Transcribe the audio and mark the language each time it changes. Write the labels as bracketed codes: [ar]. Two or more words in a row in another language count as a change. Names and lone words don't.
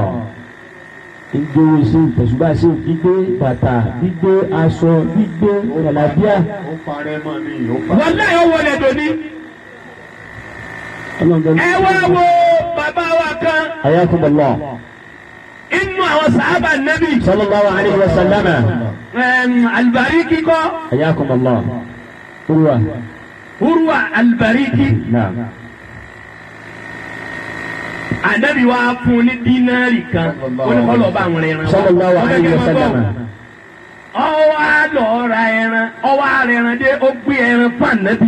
[yo] Gbígbé sí ìtẹ̀sùbá sí gbígbé bàtà gbígbé aṣọ gbígbé ọ̀làbíà. wọ́n náà yóò wọlé dòní. ẹ wá wo bàbá wa kan. Ayakumullah. inú àwọn sàhábà Nábì. [ar] صلى الله عليه وسلم. [yo] Al-Bariki kọ́. Ayakumullah. Urwa Al-Bariki. Naam. Ànábì wa fún ní dínárì kan olùkọ́lọ̀ bá àwọn ẹran. [ar] صلى الله عليه وسلم. [yo] ọwọ́ àlọ́ ra ẹran ọwọ́ àrẹ ẹran dé ó gbé ẹran fún Ànábì.